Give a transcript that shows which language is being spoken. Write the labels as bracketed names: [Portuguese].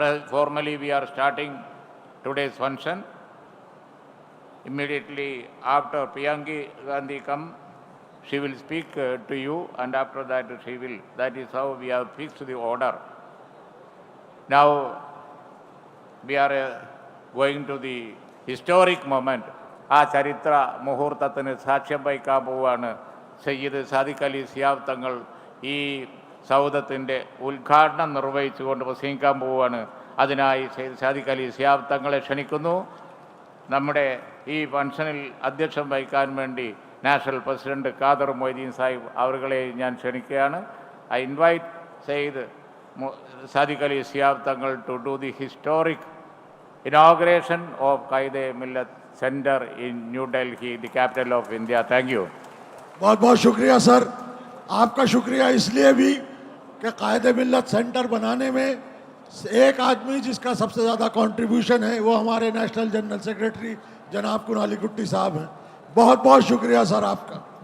[English] Formally, we are starting today's function. Immediately after Priyanka Gandhi come, she will speak to you, and after that she will. That is how we have fixed the order. Now we are going to the historic moment. [Malayalam] ആ ചരിത്ര മുഹൂർത്തത്തിന് സാക്ഷ്യം വഹിക്കാൻ പോവുകയാണ്. സയ്യിദ് സാദിഖ് അലി ശിഹാബ് തങ്ങൾ ഈ സൗദത്തിൻ്റെ ഉദ്ഘാടനം നിർവഹിച്ചുകൊണ്ട് പ്രസംഗിക്കാൻ പോവുകയാണ്. അതിനായി സയ്യിദ് സാദിഖ് അലി ശിഹാബ് തങ്ങളെ ക്ഷണിക്കുന്നു. നമ്മുടെ ഈ ഫംഗ്ഷനിൽ അധ്യക്ഷം വഹിക്കാൻ വേണ്ടി നാഷണൽ പ്രസിഡന്റ് ഖാദർ മൊയ്തീൻ സാഹിബ് അവരുകളെ ഞാൻ ക്ഷണിക്കുകയാണ്. [English] I invite Sayyid Sadiq Ali Shihab Thangal to do the historic inauguration of Qaid-e-Millat Center in New Delhi, the capital of India. Thank you. [Hindi] बहुत बहुत शुक्रिया सर. आपका शुक्रिया इसलिए भी कि कायद-ए-मिल्लत सेंटर बनाने में एक आदमी जिसका सबसे ज़्यादा कंट्रीब्यूशन है वो हमारे नेशनल जनरल सेक्रेटरी जनाब कुनाली कुट्टी साहब हैं. बहुत बहुत शुक्रिया सर आपका.